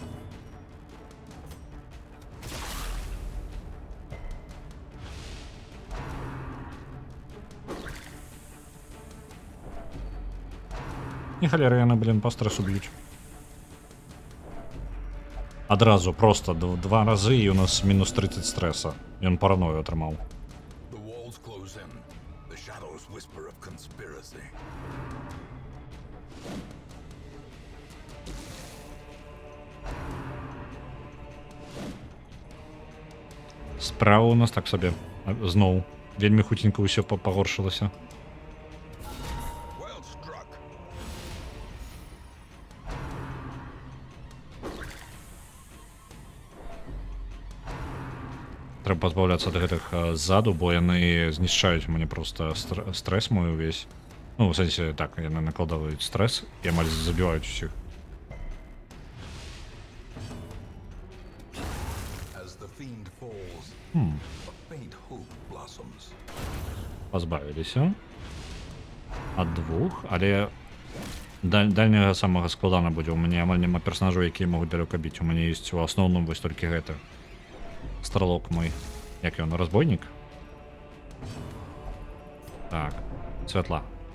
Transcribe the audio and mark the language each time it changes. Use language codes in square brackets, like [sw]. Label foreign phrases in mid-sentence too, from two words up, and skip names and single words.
[be] І халеры яны, блин, па стрэсу б'юць. Адразу просто 2 разы і у нас мінус 30 стрэса. Ён параною атрымаў. [en] The walls close in. The shadows whisper of conspiracy. [be] Справа у нас так сабе. Зноў. Вельмі хуценька ўсё пагоршылася. [en] Well struck. [be] Трэба пазбаўляцца ад гэтых ззаду, бо яны знішчаюць мне проста стрэс мой увесь. Ну, в сэнсе, так, яны накладаюць стрэс і амаль забіваюць усіх. [en] As the fiend falls, a faint hope blossoms. [be] Пазбавіліся. Ад 2, але дальняга самага складана будзе. У мяне амаль няма персонажаў, якія могуць далёка біць. У мяне ёсць у асноўным вось толькі гэта. Стралок мой. Як ён, разбойнік? Так, святла.